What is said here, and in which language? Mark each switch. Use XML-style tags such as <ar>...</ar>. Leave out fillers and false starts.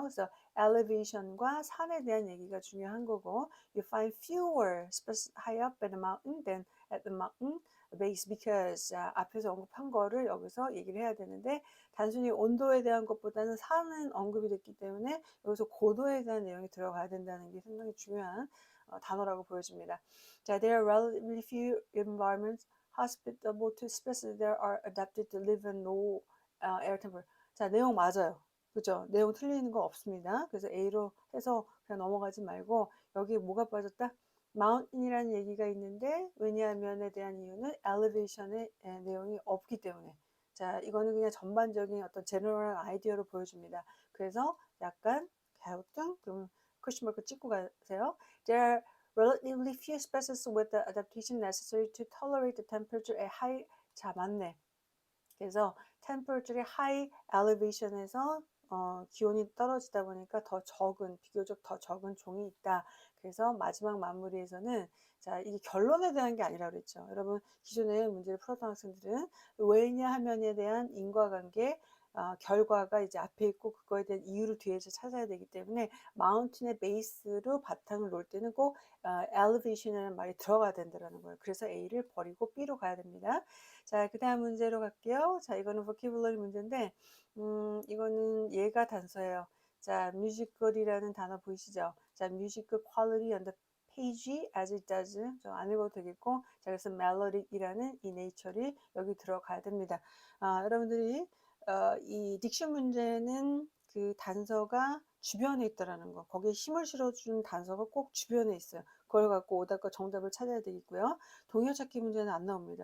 <ko>그래서 elevation과 산에 대한 얘기가 중요한 거고,</ko> <en>you find fewer species high up at the mountain than at the mountain base because</en> <ko>자, 앞에서 언급한 거를 여기서 얘기를 해야 되는데 단순히 온도에 대한 것보다는 산은 언급이 됐기 때문에 여기서 고도에 대한 내용이 들어가야 된다는 게 상당히 중요한 단어라고 보여집니다.</ko> <en>자, there are relatively few environments hospitable to species that are adapted to live in low air temperature.</en> <ko>자, 내용 맞아요. 그죠? 내용 틀리는 거 없습니다. 그래서 A로 해서 그냥 넘어가지 말고 여기 뭐가 빠졌다? mountain이라는 얘기가 있는데 왜냐하면에 대한 이유는 elevation의 내용이 없기 때문에. 자, 이거는 그냥 전반적인 어떤 제너럴 아이디어로 보여줍니다. 그래서 약간 갸우뚱 그럼 퀘스천 마크 찍고 가세요.</ko> <en>There are relatively few species with the adaptation necessary to tolerate the temperature at high.</en> <ko>자, 맞네. 그래서 temperature의 high elevation에서 기온이 떨어지다 보니까 더 적은, 비교적 더 적은 종이 있다. 그래서 마지막 마무리에서는 자, 이게 결론에 대한 게 아니라 그랬죠. 여러분 기존에 문제를 풀었던 학생들은 왜냐하면에 대한 인과관계 결과가 이제 앞에 있고 그거에 대한 이유를 뒤에서 찾아야 되기 때문에 마운틴의 베이스로 바탕을 놓을 때는 꼭 elevation이라는 말이 들어가야 된다는 거예요. 그래서 A를 버리고 B로 가야 됩니다. 자, 그 다음 문제로 갈게요. 자, 이거는 vocabulary 문제인데, 이거는 얘가 단서예요. 자, musical이라는 단어 보이시죠?</ko> <en>자, musical quality on the page as it does.</en> <ko>저 안 읽어도 되겠고, 자, 그래서 melodic이라는 이 nature이 여기 들어가야 됩니다. 여러분들이 이 딕션 문제는 그 단서가 주변에 있다라는 거, 거기에 힘을 실어준 단서가 꼭 주변에 있어요. 그걸 갖고 오답과 정답을 찾아야 되겠고요. 동요 찾기 문제는 안 나옵니다.</ko>